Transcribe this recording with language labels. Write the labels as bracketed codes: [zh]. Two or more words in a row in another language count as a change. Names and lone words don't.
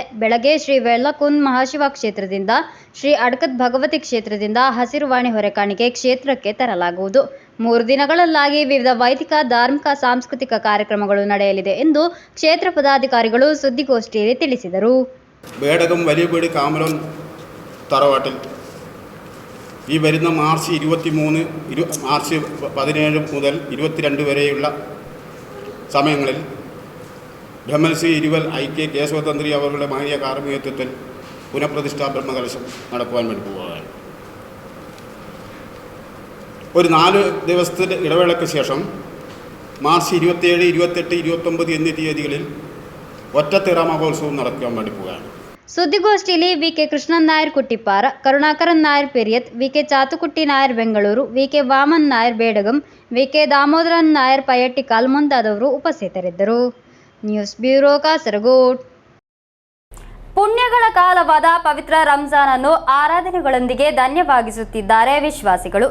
[kn] ಬೆಳಗ್ಗೆ ಶ್ರೀ ವೆಳ್ಳಕುಂದ್ ಮಹಾಶಿವ ಕ್ಷೇತ್ರದಿಂದ, ಶ್ರೀ ಅಡ್ಕತ್ ಭಗವತಿ ಕ್ಷೇತ್ರದಿಂದ ಹಸಿರುವಾಣಿ ಹೊರೆಕಾಣಿಕೆ ಕ್ಷೇತ್ರಕ್ಕೆ ತರಲಾಗುವುದು. 3 ದಿನಗಳಲ್ಲಾಗಿ ವಿವಿಧ ವೈದಿಕ, ಧಾರ್ಮಿಕ, ಸಾಂಸ್ಕೃತಿಕ ಕಾರ್ಯಕ್ರಮಗಳು ನಡೆಯಲಿದೆ ಎಂದು ಕ್ಷೇತ್ರ ಪದಾಧಿಕಾರಿಗಳು ಸುದ್ದಿಗೋಷ್ಠಿಯಲ್ಲಿ ತಿಳಿಸಿದರು. [ml] ಬೇಡಗಂ വലിയവേട് കാമലോൻ തറവാട്ടിൽ ഈ വരുന്ന മാർച്ച് 17 മുതൽ 22 വരെയുള്ള സമയങ്ങളിൽ ബ്രഹ്മശ്രീ ഇരുവൽ ഐക്യ കേശവതന്ത്രി അവരുടെ മഹനീയ കാർമ്മികത്വത്തിൽ പുനഃപ്രതിഷ്ഠാ ബ്രഹ്മകലശം നടക്കുവാൻ വേണ്ടി പോവുകയാണ്. ഒരു 4 ദിവസത്തെ ഇടവേളയ്ക്ക് ശേഷം മാർച്ച് 27, 28, 29 എന്നീ തീയതികളിൽ ഒറ്റത്തിറ മഹോത്സവം നടക്കുവാൻ വേണ്ടി പോവുകയാണ്. [kn] ಸುದ್ದಿಗೋಷ್ಠಿಯಲ್ಲಿ ವಿಕೆ ಕೃಷ್ಣನ್ ನಾಯರ್ ಕುಟ್ಟಿಪಾರ, ಕರುಣಾಕರನ್ ನಾಯರ್ ಪೆರಿಯತ್, ವಿಕೆ ಚಾತುಕುಟ್ಟಿ ನಾಯರ್ ಬೆಂಗಳೂರು, ವಿಕೆ ವಾಮನ್ ನಾಯರ್ ಬೇಡಗಂ, ವಿಕೆ ದಾಮೋದರನ್ ನಾಯರ್ ಪಯಟ್ಟಿಕಾಲ್ ಮುಂತಾದವರು ಉಪಸ್ಥಿತರಿದ್ದರು. ನ್ಯೂಸ್ ಬ್ಯೂರೋ, ಕಾಸರಗೋಡು. ಪುಣ್ಯಗಳ ಕಾಲವಾದ ಪವಿತ್ರ ರಂಜಾನ್ ಅನ್ನು ಆರಾಧನೆಗಳೊಂದಿಗೆ ಧನ್ಯವಾಗಿಸುತ್ತಿದ್ದಾರೆ ವಿಶ್ವಾಸಿಗಳು.